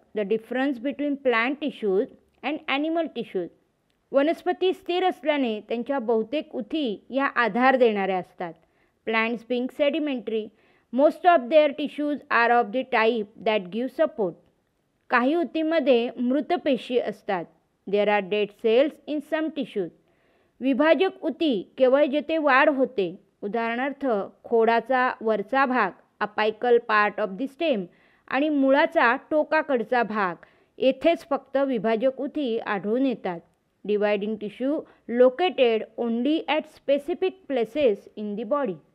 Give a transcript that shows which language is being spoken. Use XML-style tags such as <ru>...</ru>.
<en>The difference between plant tissues and animal tissues.</en> <mr>वनस्पती स्थिर असल्याने त्यांच्या बहुतेक ऊती या आधार देणाऱ्या असतात.</mr> <en>Plants being sedimentary, most of their tissues are of the type that give support.</en> <mr>काही ऊतीमध्ये मृत पेशी असतात.</mr> <en>There are dead cells in some tissues.</en> <mr>विभाजक ऊती केवळ जेथे वाढ होते, उदाहरणार्थ खोडाचा वरचा भाग</mr> <en>apical part of the stem</en> <mr>आणि मुळाचा टोकाकडचा भाग, येथेच फक्त विभाजक ऊती आढळून येतात.</mr> <en>Dividing tissue located only at specific places in the body.</en>